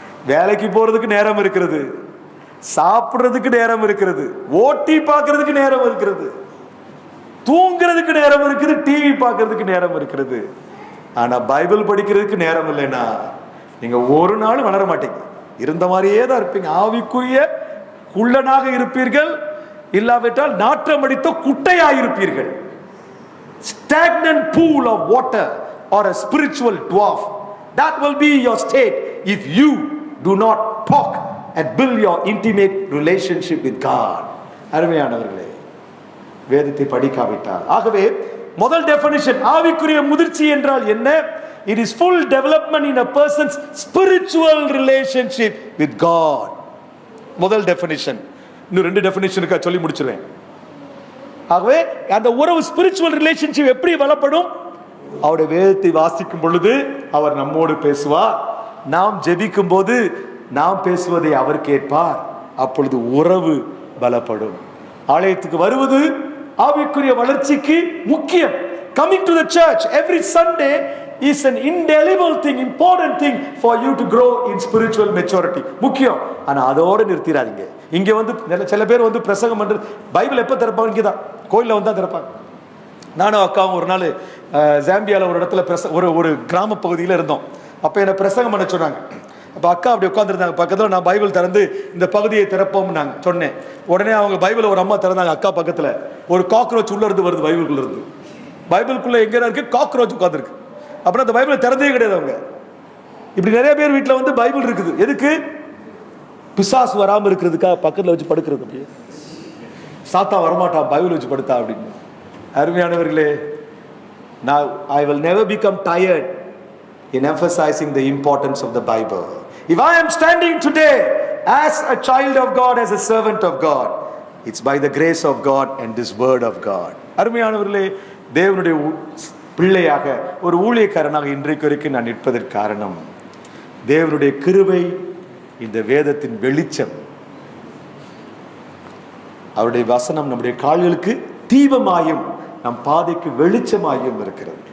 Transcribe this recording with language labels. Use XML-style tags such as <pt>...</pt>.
<ta>வேலைக்கு போறதுக்கு நேரம் இருக்கிறது, சாப்பிடுறதுக்கு நேரம் இருக்கிறது, ஓட்டி பார்க்கறதுக்கு நேரம் இருக்கிறது, தூங்குறதுக்கு நேரம் இருக்குது, டிவி பார்க்கறதுக்கு நேரம் இருக்கிறது. ஆனா பைபிள் படிக்கிறதுக்கு நேரம் இல்லைன்னா நீங்க ஒரு நாள் வளர மாட்டீங்க, இருந்த மாதிரியே தான் இருப்பீங்க. ஆவிக்குரிய குள்ளனாக இருப்பீர்கள், இல்லாவிட்டால் நாற்றம் அடித்த குட்டையாயிருப்பீர்கள்.</ta> <en>Stagnant pool of water or a spiritual dwarf, that will be your state if you do not talk and build your intimate relationship with God.</en> <ta>அருமையானவர்களே, வேதத்தை படிக்காவிட்டால். ஆகவே முதல் டெஃபினிஷன், ஆவிக்குரிய முதிர்ச்சி என்றால் என்ன?</ta> <en>It is full development in a person's spiritual relationship with God.</en> <ta>முதல் definition. இன்னும் 2 டெஃபினிஷனுக்கு சொல்லி முடிச்சிருவேன். ஆகவே அந்த உறவு ஸ்பிரிச்சுவல் ரிலேஷன்ஷிப் எப்படி வளப்படும்? அவருடைய வேதத்தை வாசிக்கும் பொழுது அவர் நம்மோடு பேசுவார், நாம் ஜெபிக்கும் போது நாம் பேசுவதை அவர் கேட்பார், அப்பொழுது உறவு பலப்படும். ஆலயத்துக்கு வருவது ஆவிக்குரிய வளர்ச்சிக்கு முக்கியம்.</ta> <en>Coming to the church every Sunday is an indelible thing, important thing for you to grow in spiritual maturity.</en> <ta>முக்கியம். ஆனா அதோட நிறுத்திடாதீங்க. இங்க வந்து சில பேர் வந்து பிரசங்கம் பண்றது, பைபிள் எப்ப திறப்பாங்க? இங்க தான் கோயில்ல வந்து தான் திறப்பாங்க. நானும் அக்காவும் ஒரு நாள் ஜாம்பியால ஒரு இடத்துல ஒரு கிராம பகுதியில் இருந்தோம். அப்ப என்ன பிரசங்கம் பண்ண சொன்னாங்க. அப்ப அக்கா அப்படி உட்காந்துருந்தாங்க பக்கத்துல, நான் பைபிள் திறந்து இந்த பகுதியை திறப்போம் நாங்க சொன்னேன். உடனே அவங்க பைபிள் ஒரு அம்மா திறந்தாங்க, அக்கா பக்கத்துல ஒரு காக்ரோச் உள்ள இருந்து வருது, பைபிளுக்குள்ள இருந்து. பைபிளுக்குள்ள எங்க இருக்கு? காக்ரோச் உட்காந்துருக்கு. அப்புறம் அந்த பைபிளை திறந்தே கிடையாது அவங்க. இப்படி நிறைய பேர் வீட்டில் வந்து பைபிள் இருக்குது, எதுக்கு? பிசாசு வராம இருக்கிறதுக்கா, பக்கத்துல வச்சு படுக்கிறது. அப்படியே சாத்தா வரமாட்டா பைபிள் வச்சு படுத்தா அப்படின்னு. அருமையானவர்களே,</ta> <en>now I will never become tired in emphasizing the importance of the Bible. If I am standing today as a child of God, as a servant of God, it's by the grace of God and this word of God.</en> <ta>அருமையானவர்களே, தேவனுடைய பிள்ளையாக ஒரு ஊழியக்காரனாக இன்றைக்கு வரைக்கும் நான் நிற்பதற்கு காரணம் தேவனுடைய கிருபை, இந்த வேதத்தின் வெளிச்சம். அவருடைய வசனம் நம்முடைய கால்களுக்கு தீபமாயும் நம் பாதைக்கு வெளிச்சமாகியும் இருக்கிறது.</ta>